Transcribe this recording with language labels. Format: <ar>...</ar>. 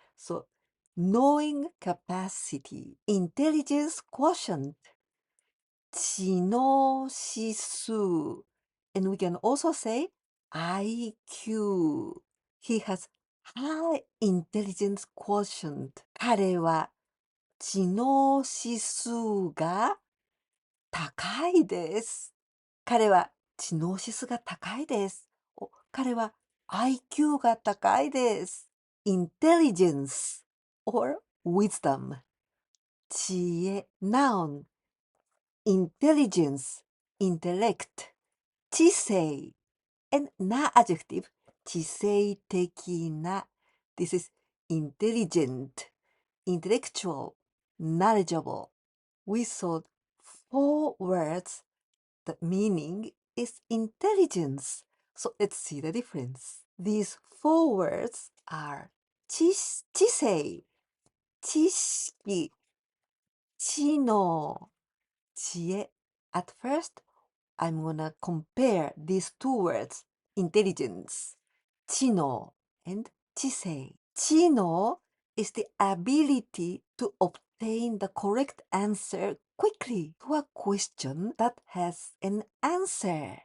<en>So, knowing capacity. Intelligence quotient. 知能指数.And we can also say IQ. He has high intelligence quotient.</en> <ja>彼は知能指数が高いです。彼は知能指数が高いです。彼は IQ が高いです。</ja> <en>Intelligence or wisdom. 知恵 noun. Intelligence, intellect. 知性 and na adjective. 知性的な This is intelligent, intellectual, knowledgeable. We saw 4 words. The meaning is intelligence. So let's see the difference. These 4 words are 知性、知識、知能、知恵. At first, I'm gonna compare these 2 words, intelligence, 知能 and 知性. 知能 is the ability to obtain the correct answer quickly to a question that has an answer.</en>